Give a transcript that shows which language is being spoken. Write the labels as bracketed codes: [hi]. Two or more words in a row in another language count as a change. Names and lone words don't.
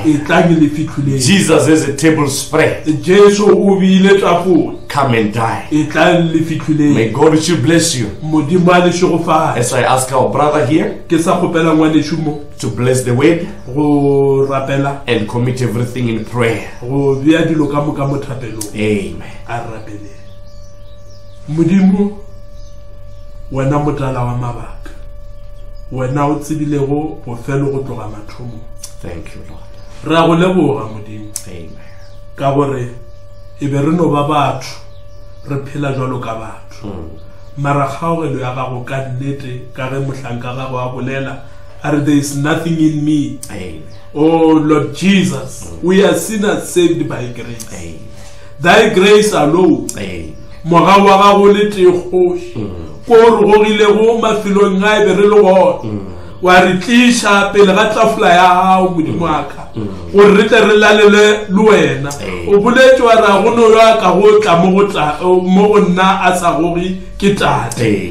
[en] Jesus has a table spread. Come and die. May God richly bless you. As I ask our brother here to bless the word and commit everything in prayer. Amen. [nso] Wena motala wa mabaka, wena o tsibilego go felo go tloga mathomo. [en] Thank you, Lord. [nso] Ra go leboga modimo. Amen. Ka gore e be re no ba batho re phela jwalo ka batho. Mara kgaogelo ya gago ka nnete ka ge mohlanka ga go a bolela are [en] there is nothing in me. Amen. Oh Lord Jesus, we are sinners saved by grace. Amen. Thy grace alone. Amen. [nso] Moga wa gago le tekgoši ko re gogilego mafelong a e be re le gona wa re tliša pele ga tafula ya gago modimo wa ka gore re tle re lalele le wena. O boletse wa ra go no ya ka go tla mo go nna a sa goge ke tate.